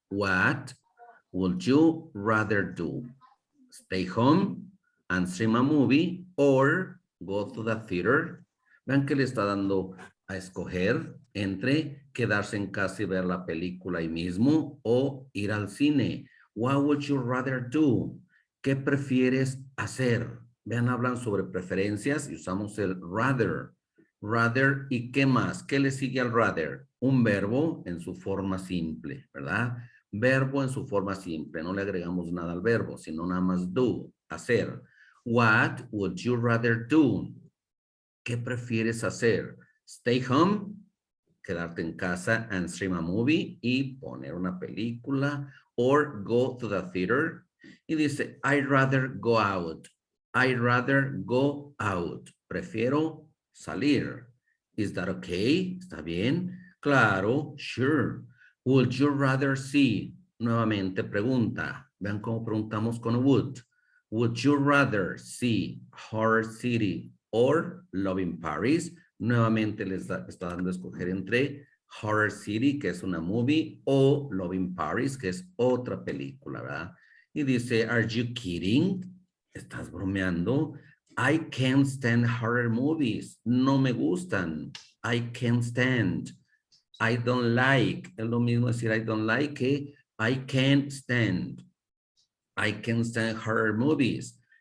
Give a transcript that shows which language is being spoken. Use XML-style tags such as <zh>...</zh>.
<en>What would you rather do? Stay home and stream a movie or go to the theater?</en> <es>Vean que le está dando a escoger entre quedarse en casa y ver la película ahí mismo o ir al cine.</es> <en>What would you rather do?</en> <es>¿Qué prefieres hacer? Vean, hablan sobre preferencias y usamos el rather. Rather, ¿y qué más? ¿Qué le sigue al rather? Un verbo en su forma simple, ¿verdad? Verbo en su forma simple. No le agregamos nada al verbo, sino nada más do, hacer.</es> <en>What would you rather do?</en> <es>¿Qué prefieres hacer?</es> <en>Stay home,</en> <es>quedarte en casa</es> <en>and stream a movie</en> <es>y poner una película,</es> <en>or go to the theater.</en> <es>Y dice,</es> <en>I'd rather go out. I'd rather go out.</en> <es>Prefiero salir.</es> <en>Is that okay?</en> <es>¿Está bien?</es> <en>Claro, sure. Would you rather see?</en> <es>Nuevamente pregunta. Vean cómo preguntamos con would.</es> <en>Would you rather see Horror City or Love in Paris?</en> <es>Nuevamente les está dando a escoger entre Horror City, que es una movie, o Love in Paris, que es otra película, ¿verdad? Y dice,</es> <en>are you kidding?</en> <es>¿Estás bromeando?</es> <en>I can't stand horror movies.</en> <es>No me gustan.</es> <en>I can't stand. I don't like.</en> <es>Es lo mismo decir</es> <en>I don't like</en> <es>que</es> <en>I can't stand. I can't stand horror movies.</en>